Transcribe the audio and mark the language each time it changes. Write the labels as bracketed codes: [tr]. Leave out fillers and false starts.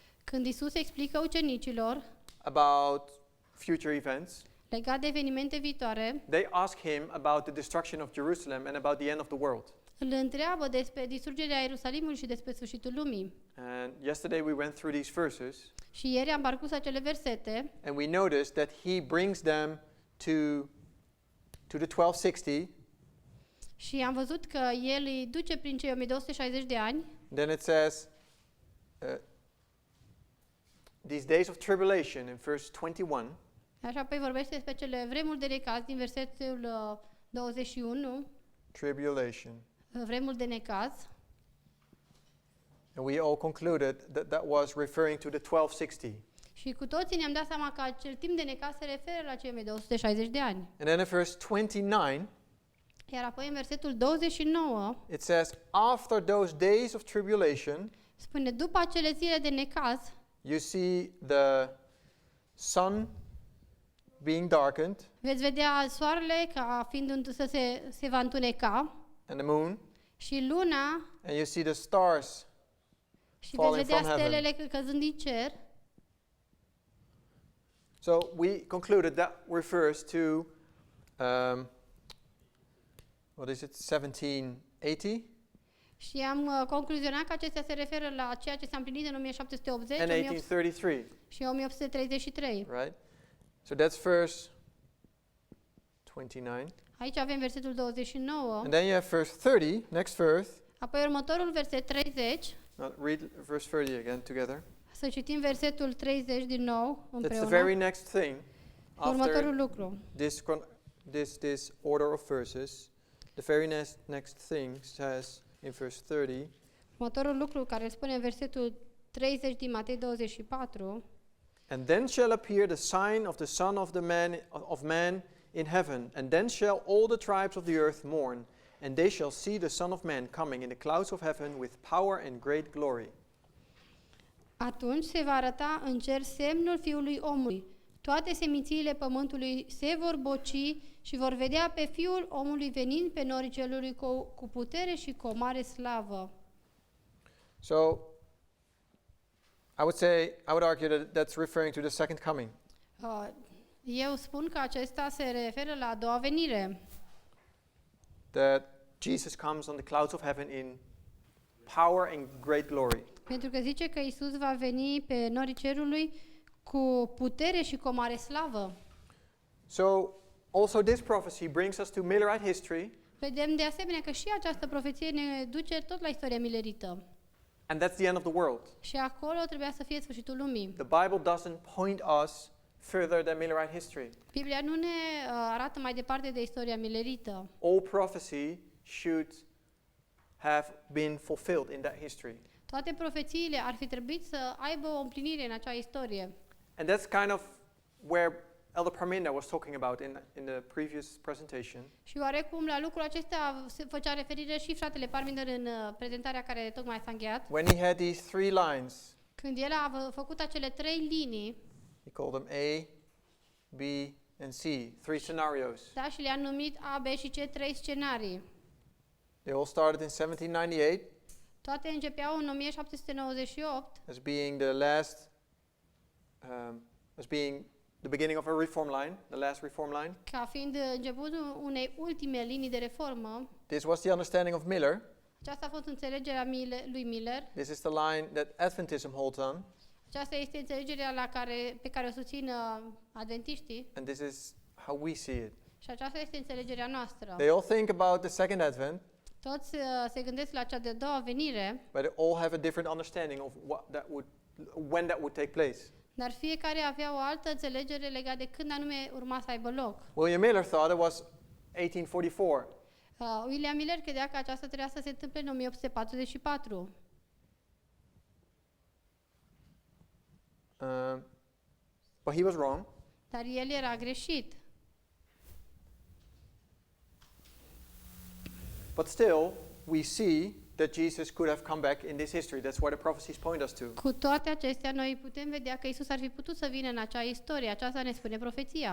[ro] Când Isus explică ucenicilor [en] about future events, [ro] legat de evenimente viitoare, [en] they ask him about the destruction of Jerusalem and about the end of the world. [ro] îl întreabă despre distrugerea Ierusalimului și despre sfârșitul lumii. [en] And yesterday we went through these verses [ro] Și ieri am parcurs acele versete [en] and we noticed that he brings them to the 1260. [ro] și am văzut că el îi duce prin cei 1260 de ani. [en] Then it says these days of tribulation in verse 21. [ro] Așa apoi vorbește despre cele vremuri de necaz din versetul 21, [en] Tribulation. [ro] vremuri de necaz. [en] And we all concluded that that was referring to the 1260. [ro] Și cu toții ne-am dat seama că acel timp de necaz se referă la cei mai de 160 de ani. [en] And then in verse 29, [ro] Iar apoi în versetul 29 [en] it says, after those days of tribulation, [ro] spune, după acele zile de necaz, [en] you see the sun being darkened [ro] veți vedea soarele ca fiind se va întuneca [en] and the moon, [ro] și luna [en] and you see the stars [ro] și veți [en] falling [ro] vedea [en] from heaven. [ro] stelele căzând din cer. [en] So we concluded that refers to, what is it, 1780 [ro] Și am concluzionat că acestea se referă la ceea ce s-a împlinit în 1780 [en] and 1833, [ro] și 1833. [en] right? So that's verse 29. [ro] Aici avem versetul 29, [en] And then you have verse 30, next verse. [ro] apoi următorul verset 30. [en] Read verse 30 again together. [ro] Să citim versetul 30 din nou [en] That's the very [ro] împreună. [en] next thing [ro] Următorul [en] after [ro] lucru. [en] this order of verses. The very next thing says in verse 30, [ro] Următorul lucru care îl spune în versetul 30 din Matei 24. [en] and then shall appear the sign of the Son of Man in heaven, and then shall all the tribes of the earth mourn, and they shall see the Son of Man coming in the clouds of heaven with power and great glory. [ro] Atunci se va arăta în cer semnul Fiului Omului. Toate semințiile pământului se vor boci și vor vedea pe Fiul Omului venind pe norii cerului cu putere și cu o mare slavă. [en] So, I would argue that that's referring to the second coming. [ro] Eu spun că acesta se referă la a doua venire. [en] That Jesus comes on the clouds of heaven in power and great glory. [ro] Pentru că zice că Isus va veni pe norii cerului cu putere și cu o mare slavă. [en] So, also this prophecy brings us to Millerite history, [ro] Vedem de asemenea că și această profeție ne duce tot la istoria milerită. [en] and that's the end of the world. [ro] Și acolo trebuia să fie sfârșitul lumii. [en] The Bible doesn't point us further than Millerite history. [ro] Biblia nu ne arată mai departe de istoria milerită. [en] All prophecy should have been fulfilled in that history. [ro] Toate profețiile ar fi trebuit să aibă o împlinire în acea istorie. [en] And that's kind of where Elder Parminda was talking about in the previous presentation. [ro] Și oarecum la lucrul acesta se făcea referire și fratele Parminder în prezentarea care tocmai s-a încheiat. [en] When he had these three lines, [ro] Când el a făcut acele trei linii, [en] he called them A, B, and C, three scenarios. [ro] da, și le-a numit A, B și C, trei scenarii. [en] They all started in 1798 [ro] Toate începeau în 1798 [en] as being the last, as being the beginning of a reform line, the last reform line. [ro] ca fiind începutul unei ultime linii de reformă. [en] This was the understanding of Miller. [ro] Aceasta a fost înțelegerea lui Miller. [en] This is the line that Adventism holds on, [ro] Aceasta este înțelegerea pe care o susțin adventiștii [en] and this is how we see it. [ro] și aceasta este înțelegerea noastră. [en] They all think about the second advent, [ro] Toți se gândesc la cea de-a doua venire, [en] but they all have a different understanding of when that would take place. [ro] dar fiecare avea o altă înțelegere legată de când anume urma să aibă loc. [en] William Miller thought it was 1844. [ro] William Miller credea că aceasta trebuia să se întâmple în 1844. [en] But he was wrong. [ro] Dar el era greșit. [en] But still, we see that Jesus could have come back in this history. That's what the prophecies point us to. [ro] Cu toate acestea, noi putem vedea că Isus ar fi putut să vină în acea istorie. Aceasta ne spune profeția.